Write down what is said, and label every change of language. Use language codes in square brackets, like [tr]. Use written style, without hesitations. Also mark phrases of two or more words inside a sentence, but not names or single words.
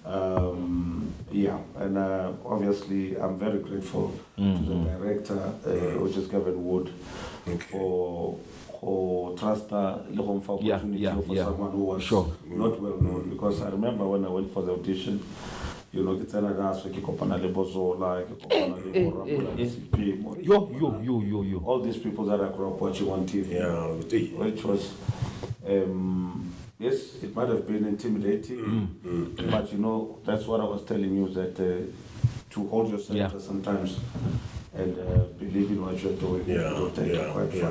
[en] And obviously, I'm very grateful to the director, which is Kevin Wood, for trust the opportunity for someone who was not well known. Because I remember when I went for the audition, you know, it's another [st] ke kopana le Bozola, ke kopana le [en] Yo. all these people that I grew up watching on TV. Yeah, which was, yes, it might have been intimidating, but you know, that's what I was telling you, that to hold yourself sometimes and believe in what you're doing, it'll take you quite far.